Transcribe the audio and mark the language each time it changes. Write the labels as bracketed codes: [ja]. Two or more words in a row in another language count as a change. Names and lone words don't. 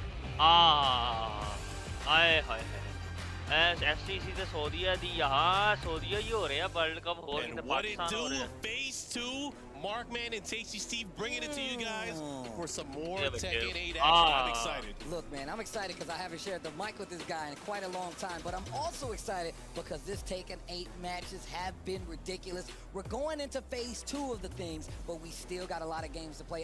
[pa] आए हाय STC ਤੇ ਸਊਦੀਆ ਦੀ ਸਊਦੀਆ ਹੀ ਹੋ ਰਿਹਾ [en] world cup [pa] ਹੋਰ ਕਿਤੇ ਪਾਕਿਸਤਾਨ ਹੋ ਰਿਹਾ [en] phase 2 Markman and Tasty Steve bringing it to you guys for some more Tekken 8 action. I'm excited. Look, man, I'm excited because I haven't shared the mic with this guy in quite a long time, but I'm also excited because this Tekken 8 matches have been ridiculous. We're going into phase 2 of the things, but we still got a lot of games to play.